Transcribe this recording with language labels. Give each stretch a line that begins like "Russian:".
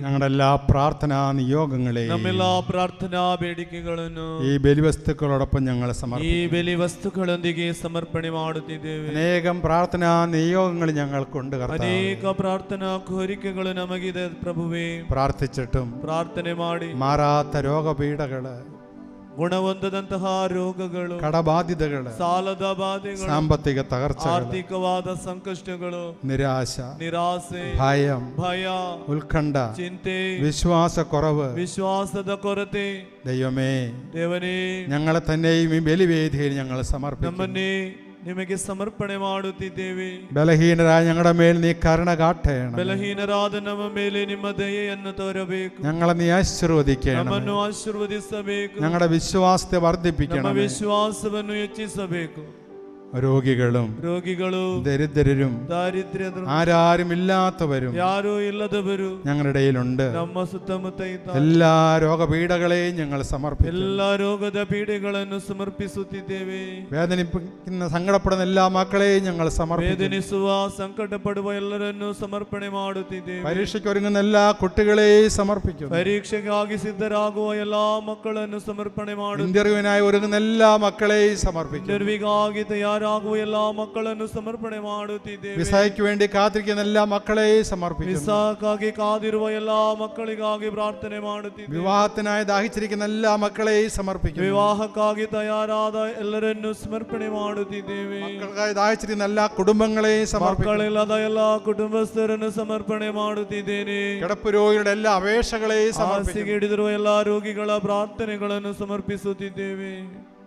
Malayalam: ഞങ്ങളുടെ എല്ലാ പ്രാർത്ഥനാ നിയോഗങ്ങളെയും
Kannada: ನಮ್ಮೆಲ್ಲ ಪ್ರಾರ್ಥನಾ ಬೇಡಿಕೆಗಳನ್ನು
Malayalam: ഈ ബലിവസ്തുക്കളോടൊപ്പം ഞങ്ങൾ
Kannada: ಈ
Malayalam: സമർപ്പിക്കുന്നു.
Kannada: ಬೆಲೆ ವಸ್ತುಗಳೊಂದಿಗೆ ಸಮರ್ಪಣೆ ಮಾಡುತ್ತಿದ್ದೇವೆ.
Malayalam: അനേകം പ്രാർത്ഥനാ നിയോഗങ്ങൾ ഞങ്ങൾക്കുണ്ട് കർത്താവേ.
Kannada: ಅನೇಕ ಪ್ರಾರ್ಥನಾ ಕೋರಿಕೆಗಳು ನಮಗಿದೆ ಪ್ರಭುವೇ.
Malayalam: പ്രാർത്ഥിച്ചിട്ടും
Kannada: ಪ್ರಾರ್ಥನೆ ಮಾಡಿ
Malayalam: മാറാത്ത രോഗപീഠകള്,
Kannada: ಗುಣಹೊಂದದಂತಹ ರೋಗಗಳು,
Malayalam: കടബാധ്യതകള്,
Kannada: ಸಾಲದ ಬಾಧೆಗಳು,
Malayalam: സാമ്പത്തിക തകർച്ചകൾ,
Kannada: ಆರ್ಥಿಕವಾದ ಸಂಕಷ್ಟಗಳು,
Malayalam: നിരാശ,
Kannada: ನಿರಾಸೆ,
Malayalam: ഭയം,
Kannada: ಭಯ,
Malayalam: ഉത്കണ്ഠ,
Kannada: ಚಿಂತೆ,
Malayalam: വിശ്വാസക്കുറവ്,
Kannada: ವಿಶ್ವಾಸದ ಕೊರತೆ,
Malayalam: ദൈവമേ
Kannada: ದೇವನೇ
Malayalam: ഞങ്ങളെ തന്നെയും ഈ ബലിവേദിയിൽ ഞങ്ങൾ സമർപ്പിക്കുന്നു.
Kannada: ನಮ್ಮನ್ನೇ ನಿಮಗೆ ಸಮರ್ಪಣೆ ಮಾಡುತ್ತಿದ್ದೇವೆ.
Malayalam: ബലഹീനരായ ഞങ്ങളുടെ മേൽ നീ കരുണ കാട്ടേണം.
Kannada: ಬಲಹೀನರಾದ ನಮ್ಮ ಮೇಲೆ ನಿಮ್ಮ ದಯೆಯನ್ನು ತೋರಬೇಕು.
Malayalam: ഞങ്ങളെ നീ ആശീർവദിക്കണം.
Kannada: ನಮ್ಮನ್ನು ಆಶೀರ್ವದಿಸಬೇಕು.
Malayalam: ഞങ്ങളുടെ വിശ്വാസത്തെ
Kannada: ನಮ್ಮ
Malayalam: വർദ്ധിപ്പിക്കണം.
Kannada: ವಿಶ್ವಾಸವನ್ನು ಹೆಚ್ಚಿಸಬೇಕು.
Malayalam: രോഗികളും ദരിദ്രരും
Kannada: ದಾರಿದ್ರ್ಯರು
Malayalam: ആരാരും ഇല്ലാത്തവരും
Kannada: ಯಾರೂ ഇಲ್ಲದವರು
Malayalam: ഞങ്ങളുടെ ഇടയിലുണ്ട്.
Kannada: ನಮ್ಮ ಸುತ್ತಮುತ್ತ ಇದ್ದಾರೆ.
Malayalam: എല്ലാ രോഗപീഠകളെയും ഞങ്ങൾ സമർപ്പിക്കുന്നു.
Kannada: ಎಲ್ಲ ರೋಗದ ಪೀಡೆಗಳನ್ನು ಸಮರ್ಪಿಸುತ್ತಿದ್ದೇವೆ.
Malayalam: വേദനിപ്പിക്കുന്ന സങ്കടപ്പെടുന്ന എല്ലാ മക്കളെയും ഞങ്ങൾ സമർപ്പിക്കുന്നു.
Kannada: ವೇದನಿಸುವ ಸಂಕಟಪಡುವ ಎಲ್ಲರನ್ನು ಸಮರ್ಪಣೆ ಮಾಡುತ್ತಿದ್ದೇವೆ.
Malayalam: പരീക്ഷയ്ക്ക് ഒരുങ്ങുന്ന എല്ലാ കുട്ടികളെയും സമർപ്പിക്കുന്നു.
Kannada: ಪರೀಕ್ಷೆಗಾಗಿ ಸಿದ್ಧರಾಗುವ ಎಲ್ಲಾ ಮಕ್ಕಳನ್ನು ಸಮರ್ಪಣೆ ಮಾಡುತ್ತೇವೆ.
Malayalam: ഇന്റർവ്യൂവിനായി ഒരുങ്ങുന്ന എല്ലാ മക്കളെയും സമർപ്പിക്കുന്നു.
Kannada: ಇಂಟರ್ವ್ಯೂಗಾಗಿ ತಯಾರಾಗುವ ಎಲ್ಲಾ ಮಕ್ಕಳನ್ನು ಸಮರ್ಪಣೆ ಮಾಡುತ್ತಿದ್ದೇವೆ.
Malayalam: വിസയ്ക്ക് വേണ്ടി കാത്തിരിക്കുന്ന എല്ലാ മക്കളെയും സമർപ്പിക്കുന്നു.
Kannada: ವಿಸಾಕ್ಕಾಗಿ ಕಾದಿರುವ ಎಲ್ಲಾ ಮಕ್ಕಳಿಗಾಗಿ ಪ್ರಾರ್ಥನೆ ಮಾಡುತ್ತಿದ್ದೇವೆ.
Malayalam: വിവാഹത്തിനായി ദാഹിച്ചിരിക്കുന്ന എല്ലാ മക്കളെയും സമർപ്പിക്കുന്നു.
Kannada: ವಿವಾಹಕ್ಕಾಗಿ ತಯಾರಾದ ಎಲ್ಲರನ್ನು ಸಮರ್ಪಣೆ ಮಾಡುತ್ತಿದ್ದೇವೆ.
Malayalam: മക്കൾക്കായി ദാഹിച്ചിരിക്കുന്ന എല്ലാ കുടുംബങ്ങളെയും സമർപ്പിക്കുന്നു.
Kannada: ಮಕ್ಕಳಿಲ್ಲದ ಎಲ್ಲಾ ಕುಟುಂಬಸ್ಥರನ್ನು ಸಮರ್ಪಣೆ ಮಾಡುತ್ತಿದ್ದೇನೆ.
Malayalam: കിടപ്പ് രോഗികളുടെ എല്ലാ അപേക്ഷകളെയും സമർപ്പിക്കുന്നു.
Kannada: ಹಾಸಿಗೆ ಹಿಡಿದಿರುವ ಎಲ್ಲಾ ರೋಗಿಗಳ ಪ್ರಾರ್ಥನೆಗಳನ್ನು ಸಮರ್ಪಿಸುತ್ತಿದ್ದೇವೆ.